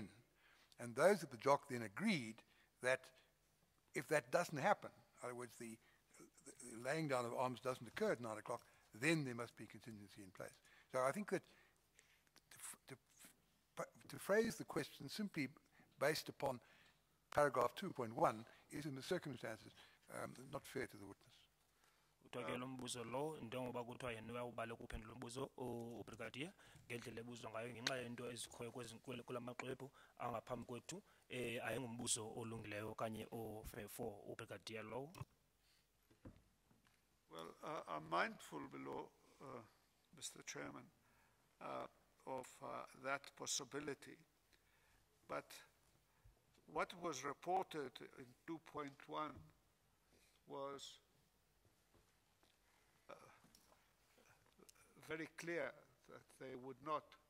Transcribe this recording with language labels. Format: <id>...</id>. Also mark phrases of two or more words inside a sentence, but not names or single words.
<en>And those at the JOC then agreed that if that doesn't happen, in other words, the laying down of arms doesn't occur at 9 o'clock, then there must be contingency in place. So I think that to phrase the question simply based upon paragraph 2.1 is in the circumstances not fair to the witness.</en> <xh>Kuthiwa ke lo mbuzo lo njengoba kuthiwa yena uyawubala ukuphendula umbuzo ubrigadier ngendlela ebuzwa ngayo ngenxa yento ezikhoyo kula maxwebhu angaphambi kwethu ayingumbuzo olungileyo okanye o-</xh> <en>fair for</en> <xh>ubrigadier lo.</xh> <en>Well, I'm mindful below, Mr. Chairman, of that possibility, but what was reported in 2.1 was very clear that they would not.</en>